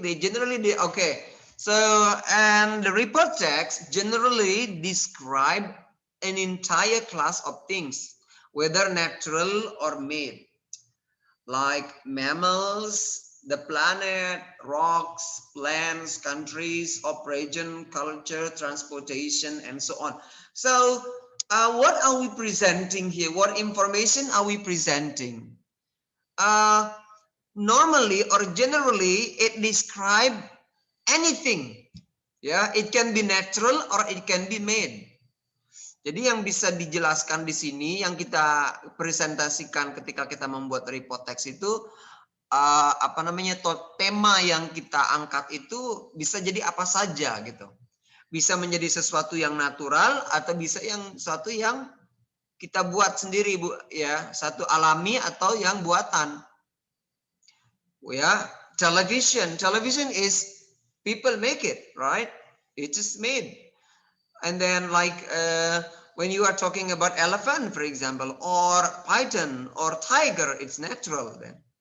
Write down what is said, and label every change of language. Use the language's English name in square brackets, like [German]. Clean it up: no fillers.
[English] Okay. So, and the report text generally describe an entire class of things, whether natural or made, like mammals, the planet, rocks, plants, countries, operation, culture, transportation, and so on. So what are we presenting here? What information are we presenting? Normally or generally, it describes anything. Ya, it can be natural or it can be made. [Indonesian] Jadi yang bisa dijelaskan di sini, yang kita presentasikan ketika kita membuat report text itu, apa namanya, tema yang kita angkat itu bisa jadi apa saja gitu. Bisa menjadi sesuatu yang natural atau bisa yang sesuatu yang kita buat sendiri, Bu, ya, satu alami atau yang buatan. [English] Ya, television is people make it, right? It is made. And then like when you are talking about elephant, for example, or python or tiger, it's natural then.